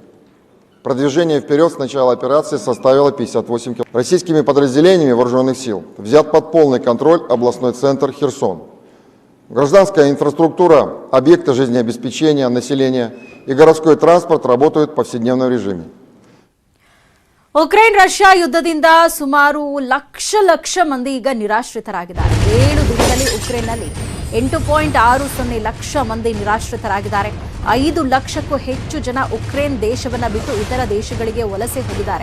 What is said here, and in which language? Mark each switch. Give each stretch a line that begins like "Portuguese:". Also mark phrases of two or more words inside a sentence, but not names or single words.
Russian: Продвижение вперед с начала операции составило 58 км. Российскими подразделениями вооруженных сил взят под полный контроль областной центр Херсон. Гражданская инфраструктура, объекты жизнеобеспечения населения и городской транспорт работают в повседневном режиме.
Kannada: ಉಕ್ರೇನ್ ರಷ್ಯಾ ಯುದ್ಧದಿಂದ ಸುಮಾರು ಲಕ್ಷ ಮಂದಿ ಈಗ ನಿರಾಶ್ರಿತರಾಗಿದ್ದಾರೆ. 7 ದಿನದಲ್ಲಿ ಉಕ್ರೇನ್ನಲ್ಲಿ 8.60 ಲಕ್ಷ ಮಂದಿ ನಿರಾಶ್ರಿತರಾಗಿದ್ದಾರೆ. 5 ಲಕ್ಷಕ್ಕೂ ಹೆಚ್ಚು ಜನ ಉಕ್ರೇನ್ ದೇಶವನ್ನ ಬಿಟ್ಟು ಇತರ ದೇಶಗಳಿಗೆ ವಲಸೆ ಹೋಗಿದ್ದಾರೆ.